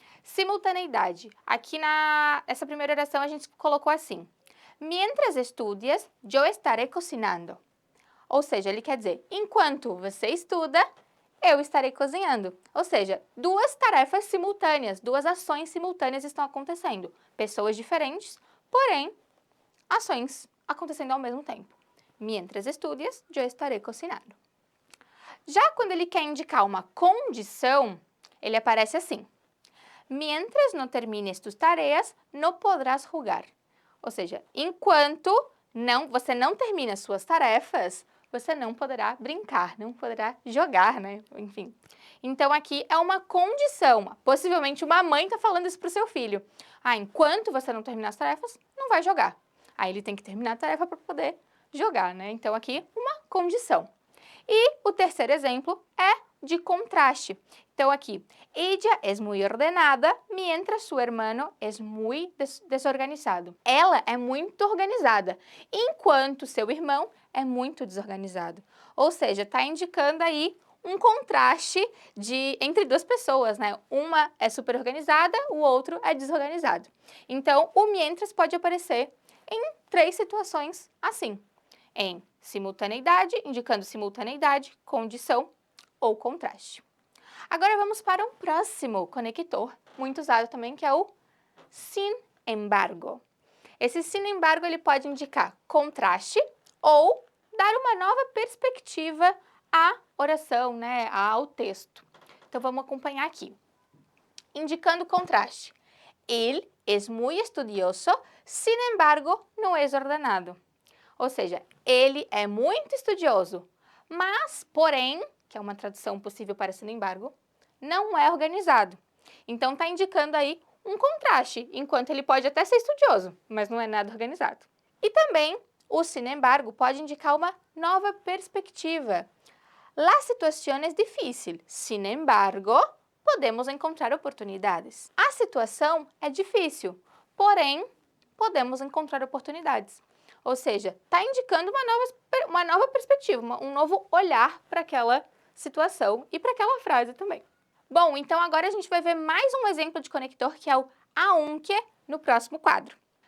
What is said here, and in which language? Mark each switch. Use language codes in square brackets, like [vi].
[pt] Simultaneidade. Aqui essa primeira oração a gente colocou assim: [es] Mientras estudias, yo estaré cocinando. [pt] Ou seja, ele quer dizer, enquanto você estuda, eu estarei cozinhando. Ou seja, duas tarefas simultâneas, duas ações simultâneas estão acontecendo. Pessoas diferentes, porém, ações acontecendo ao mesmo tempo. [es] Mientras estudias, yo estaré cocinando. [pt] Já quando ele quer indicar uma condição, ele aparece assim. [es] Mientras no termines tus tareas, no podrás jugar. [pt] Ou seja, enquanto você não termina suas tarefas, você não poderá brincar, não poderá jogar, né? Enfim. Então, aqui é uma condição. Possivelmente uma mãe está falando isso para o seu filho. Enquanto você não terminar as tarefas, não vai jogar. Aí ele tem que terminar a tarefa para poder jogar, né? Então, aqui, uma condição. E o terceiro exemplo é de contraste. Então, aqui, [es] ella es muy ordenada, mientras su hermano es muy desorganizado. [pt] Ela é muito organizada, enquanto seu irmão é muito desorganizado. Ou seja, está indicando aí um contraste entre duas pessoas, né? Uma é super organizada, o outro é desorganizado. Então, o mientras pode aparecer em 3 situações assim. Em simultaneidade, indicando simultaneidade, condição ou contraste. Agora vamos para um próximo conector, muito usado também, que é o sin embargo. Esse sin embargo ele pode indicar contraste ou dar uma nova perspectiva à oração, né, ao texto. Então vamos acompanhar aqui. Indicando contraste. [es] Él es muy estudioso, sin embargo, no es ordenado. [pt] Ou seja, ele é muito estudioso, mas, porém, que é uma tradução possível para sin embargo, não é organizado. Então, está indicando aí um contraste, enquanto ele pode até ser estudioso, mas não é nada organizado. E também, o sin embargo pode indicar uma nova perspectiva. [es] La situación es difícil, sin embargo, podemos encontrar oportunidades. [pt] A situação é difícil, porém, podemos encontrar oportunidades. Ou seja, está indicando uma nova perspectiva, um novo olhar para aquela situação e para aquela frase também. Bom, então agora a gente vai ver mais um exemplo de conector, que é o aunque, no próximo quadro.